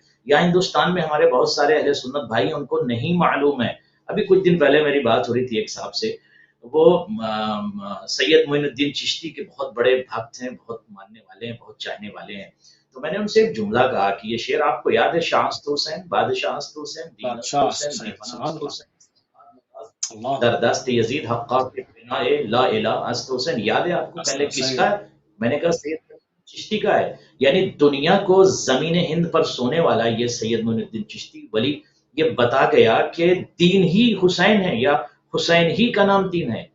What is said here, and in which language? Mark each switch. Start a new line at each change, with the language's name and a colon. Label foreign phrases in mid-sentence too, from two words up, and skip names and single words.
Urdu: یا ہندوستان میں ہمارے بہت سارے اہل سنت بھائی ان کو نہیں معلوم ہے۔ ابھی کچھ دن پہلے میری بات ہو رہی تھی ایک صاحب سے، وہ سید معین الدین چشتی کے بہت بڑے بھکت ہیں، بہت ماننے والے ہیں، بہت چاہنے والے ہیں۔ تو میں نے ان سے ایک جملہ کہا کہ یہ شعر آپ کو یاد ہے؟
Persian: شاہ است حسین، بادشاہ است حسین، دین است حسین، دیوانہ است حسین، در دست یزید حقا کے بنا لا الہ است حسین،
Urdu: یاد ہے آپ کو؟ پہلے کس کا ہے؟ میں نے کہا سید چشتی کا ہے۔ یعنی دنیا کو زمین ہند پر سونے والا یہ سید معین الدین چشتی ولی یہ بتا گیا کہ دین ہی حسین ہے، یا حسین ہی کا نام دین ہے۔